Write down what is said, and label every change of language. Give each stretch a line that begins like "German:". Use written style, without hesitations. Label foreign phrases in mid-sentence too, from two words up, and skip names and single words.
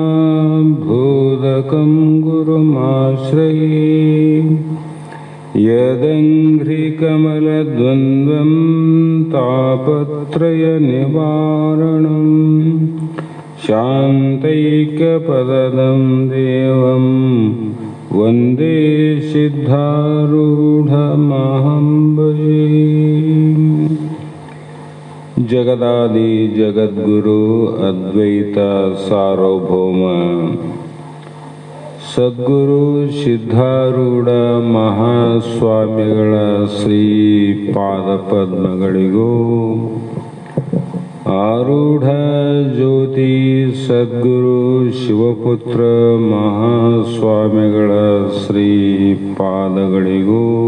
Sanskrit: बोधकं गुरुमाश्रये यदङ्घ्रिकमलद्वन्द्वं तापत्रयनिवारणं शान्तैक्यपदं देवं वन्दे सिद्धारूढमहं भजे। जगदादि जगद्गुरु अद्वैत सार्वभौम सद्गुರು
Kannada: ಸಿದ್ಧಾರೂಢ ಮಹಾಸ್ವಾಮಿಗಳ ಶ್ರೀ ಪಾದಪದ್ಮಗಳಿಗೂ ಆರೂಢ ಜ್ಯೋತಿ ಸದ್ಗುರು ಶಿವಪುತ್ರ ಮಹಾಸ್ವಾಮಿಗಳ ಶ್ರೀ ಪಾದಗಳಿಗೂ